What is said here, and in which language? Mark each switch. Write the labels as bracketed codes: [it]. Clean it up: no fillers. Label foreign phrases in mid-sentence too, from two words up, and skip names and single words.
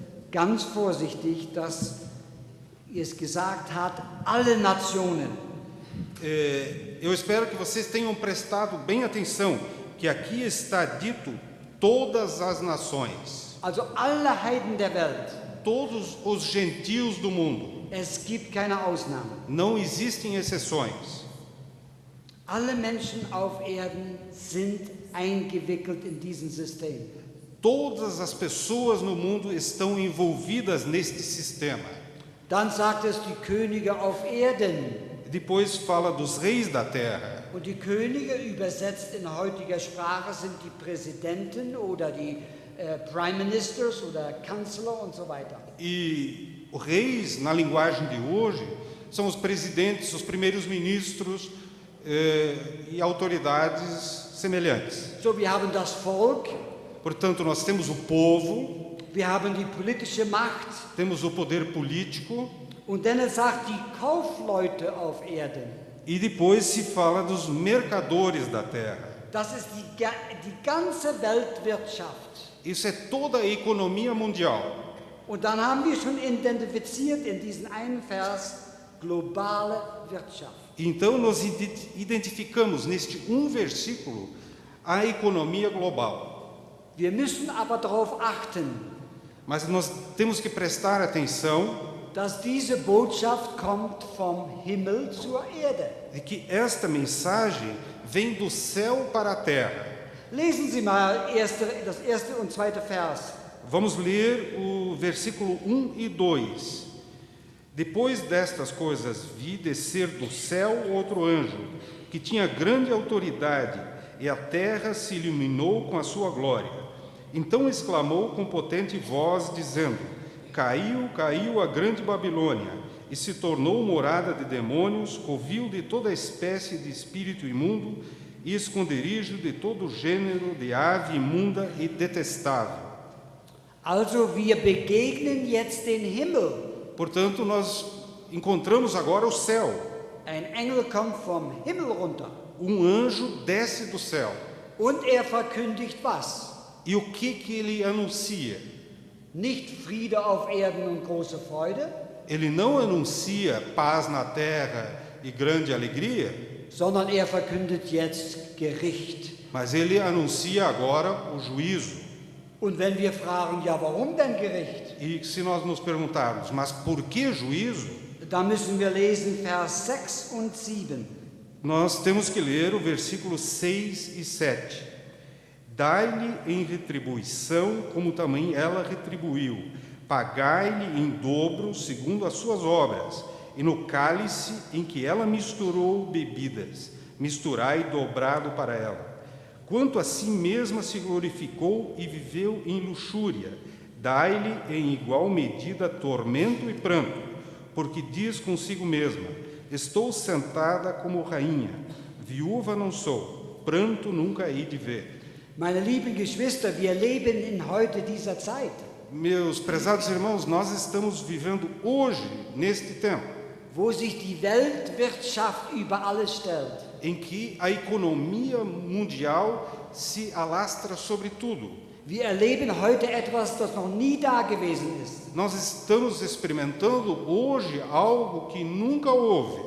[de] ganz vorsichtig, dass es gesagt hat, alle Nationen. [pt] Eu espero que vocês tenham prestado bem atenção, que aqui está dito todas as nações, [de] Also alle Heiden der Welt. [pt] todos os gentios do mundo. [de] Es gibt keine Ausnahme. [pt] Não existem exceções. [de] Alle Menschen auf Erden sind eingewickelt in diesem System. [pt] Todas as pessoas no mundo estão envolvidas neste sistema. [de] Dann sagt es die Könige auf Erden. [pt] Depois fala dos reis da terra. [de] Und die Könige, übersetzt in heutiger Sprache, sind die Präsidenten oder die [en] Prime Ministers [de] oder Kanzler und so weiter. [pt] E os reis, na linguagem de hoje, são os presidentes, os primeiros ministros e autoridades semelhantes. [de] So, wir haben das Volk, [pt] Portanto, nós temos o povo, [de] wir haben die politische Macht [pt] temos o poder político [de] und dann sagt die Kaufleute auf Erden. [pt] e depois se fala dos mercadores da terra. [de] Das ist die ganze Weltwirtschaft. [pt] Isso é toda a economia mundial. [de] Und dann haben wir schon identifiziert in diesem einen Vers globale Wirtschaft. [pt] Então, nós identificamos neste versículo a economia global. [de] Wir müssen aber darauf achten, [pt] Mas nós temos que prestar atenção [de] dass diese Botschaft kommt vom Himmel zur Erde. [pt] de que esta mensagem vem do céu para a terra. [de] Lesen Sie mal das erste und zweite Vers. [pt] Vamos ler o versículo 1 e 2. Depois destas coisas vi descer do céu outro anjo, que tinha grande autoridade, e a terra se iluminou com a sua glória. Então exclamou com potente voz, dizendo: Caiu, caiu a grande Babilônia, e se tornou morada de demônios, covil de toda espécie de espírito imundo, e esconderijo de todo gênero de ave imunda e detestável. [de] Also wir begegnen jetzt den Himmel. [pt] Portanto, nós encontramos agora o céu. [de] Ein Engel kommt vom Himmel runter. [pt] Anjo desce do céu. [de] Und verkündigt was? [pt] E o que ele anuncia? [de] Nicht Friede auf Erden und große Freude, [pt] Ele não anuncia paz na terra e grande alegria, [de] sondern verkündet jetzt Gericht. [pt] mas ele anuncia agora o juízo. [de] Und wenn wir fragen, ja, warum denn Gericht? [pt] E se nós nos perguntarmos, mas por que juízo? [de] Da müssen wir lesen Vers 6 und 7. [pt] Nós temos que ler o versículo 6 e 7. Dai-lhe em retribuição como também ela retribuiu. Pagai-lhe em dobro segundo as suas obras. E no cálice em que ela misturou bebidas, misturai dobrado para ela. Quanto a si mesma se glorificou e viveu em luxúria, dai-lhe em igual medida tormento e pranto, porque diz consigo mesma: estou sentada como rainha, viúva não sou, pranto nunca hei de ver. [de] Meine lieben Geschwister, wir leben in heute dieser Zeit, [pt] Meus prezados irmãos, nós estamos vivendo hoje, neste tempo, [de] wo sich die Weltwirtschaft über alles stellt. [pt] em que a economia mundial se alastra sobre tudo. [de] Wir erleben heute etwas, das noch nie da gewesen ist. [pt] Nós estamos experimentando hoje algo que nunca houve.